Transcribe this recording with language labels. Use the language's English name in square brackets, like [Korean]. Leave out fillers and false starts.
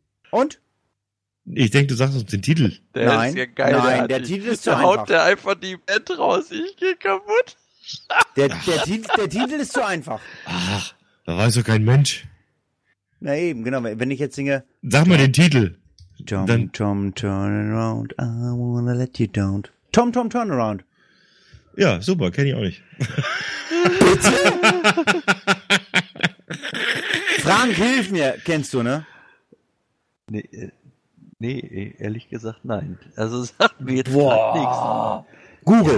[German] Und? Ich denke, du sagst uns den Titel. Nein, ist ja geil, nein, der Titel ist zu einfach. Haut der einfach die Band raus, ich gehe kaputt. Der Titel ist zu einfach. Ach, da weiß doch kein Mensch. Na eben, genau, wenn ich jetzt singe. Sag mal den Titel. [English] Tom, turn around, I wanna let you down. Tom, turn around. [German] Ja, super, kenne ich auch nicht. Bitte? Frank, hilf mir, kennst du, ne? Nee, ehrlich gesagt, nein. Also sagt mir jetzt gerade nichts. Google.